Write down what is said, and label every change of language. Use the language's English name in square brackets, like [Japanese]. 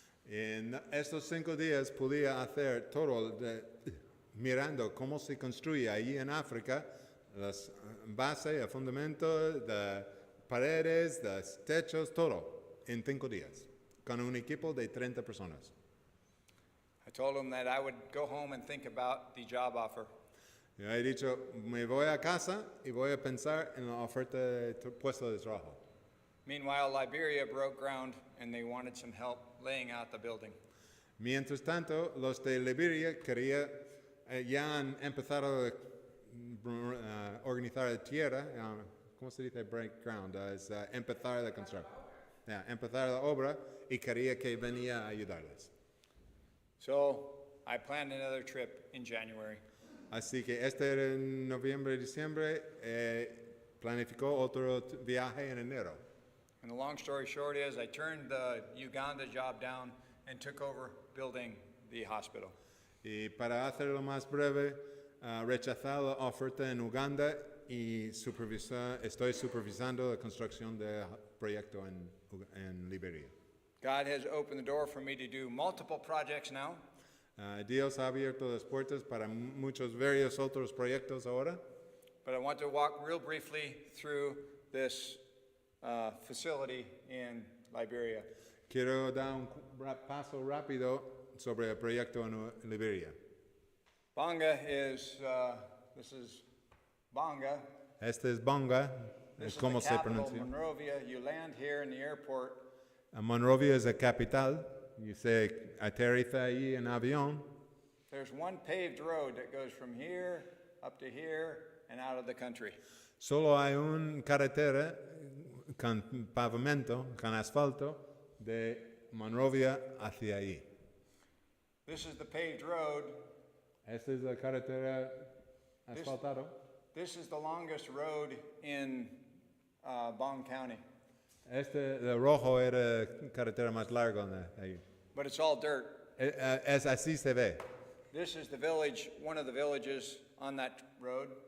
[Spanish] En estos 5 días podía hacer todo mirando cómo se construye ahí en África las bases, el fundamento, de paredes, los techos, todo en 5 días con un equipo de 30 personas. [English] I told them that I would go home and think about the job offer. [Spanish] Yo he dicho, me voy a casa y voy a pensar en la oferta de puesto de trabajo. [English] Meanwhile, Liberia broke ground and they wanted some help laying out the building. [Spanish] Mientras tanto, los de Liberia ya han empezado a organizar la tierra, ¿cómo se dice [English] break ground? [Spanish] Es empezar la construcción. Empezar la obra y quería que venía a ayudarles. [English] So I planned another trip in January. [Spanish] Así que en noviembre y diciembre planificó otro viaje en enero. [English] And the long story short is I turned the Uganda job down and took over building the hospital. [Spanish] Y para hacerlo más breve, rechazé la oferta en Uganda y estoy supervisando la construcción del proyecto en Liberia. [English] God has opened the door for me to do multiple projects now. [Spanish] Dios ha abierto las puertas para varios otros proyectos ahora. [English] But I want to walk real briefly through this facility in Liberia. [Spanish] Quiero dar un paso rápido sobre el proyecto en Liberia. [English] Bonga is, this is Bonga. [Spanish] Este es Bonga, [English] This [Spanish] es como [English] is the [Spanish] se [English] capital, [Spanish] pronuncia. [English] Monrovia. You land here in the airport. [Spanish] Monrovia es la capital. Y se aterriza ahí en avión. [English] There's one paved road that goes from here up to here and out of the country. [Spanish] Solo hay una carretera con pavimento, con asfalto, de Monrovia hacia ahí. [English] This is the paved road. [Spanish] Esta es la carretera asfaltada. [English] This is the longest road in Bong County. [Spanish] De rojo era la carretera más larga ahí. [English] But it's all dirt. [Spanish] Es así se ve. [English] This is the village, one of the villages on that road.